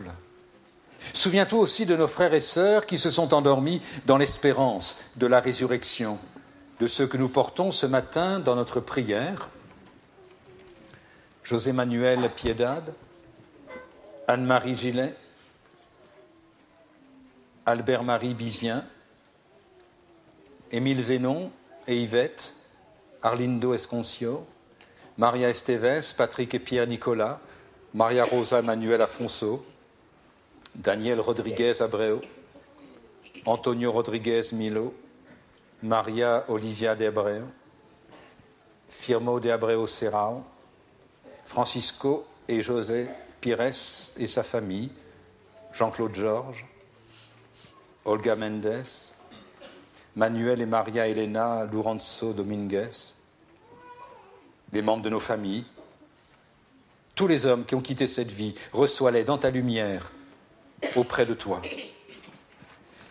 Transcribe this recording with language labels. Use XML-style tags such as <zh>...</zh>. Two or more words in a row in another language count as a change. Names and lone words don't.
<fr>Souviens-toi aussi de nos frères et sœurs qui se sont endormis dans l'espérance de la résurrection, de ceux que nous portons ce matin dans notre prière. José-Manuel Piedade, Anne-Marie Gillet, Albert-Marie Bizien, Émile Zénon et Yvette, Arlindo Esconcio, Maria Esteves, Patrick et Pierre Nicolas, Maria Rosa Manuel Afonso, Daniel Rodriguez Abreu, Antonio Rodriguez Milo, Maria Olivia de Abreu, Firmo de Abreu Serrao, Francisco et José Pires et sa famille, Jean-Claude Georges, Olga Mendes, Manuel et Maria Elena Lourenço Dominguez, les membres de nos familles, tous les hommes qui ont quitté cette vie, reçois-les dans ta lumière auprès de toi.</fr>